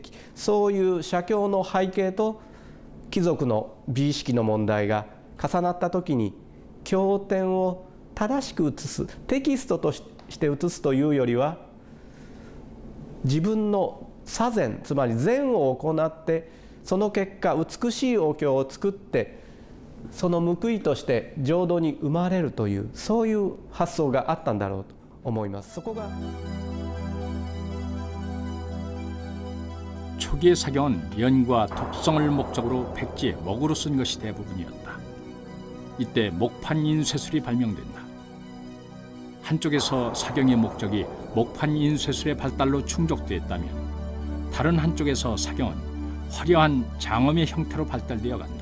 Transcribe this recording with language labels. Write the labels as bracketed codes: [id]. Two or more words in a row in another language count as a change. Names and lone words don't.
[ja] 紀、そういう写経の背景と貴族の美意識の問題が重なった時に経典を正しく写す、テキストとして写すというよりは自分の作禅、つまり禅を行ってその結果美しいお経を作ってその報いとして浄土に生まれるという、そういう発想があったんだろうと思います。そこが [ko] 초기의 사경은 연과 독성을 목적으로 백지에 먹으로 쓴 것이 대부분이었다. 이때 목판 인쇄술이 발명된다. 한쪽에서 사경의 목적이 목판 인쇄술의 발달로 충족되었다면 다른 한쪽에서 사경은 화려한 장엄의 형태로 발달되어 간다.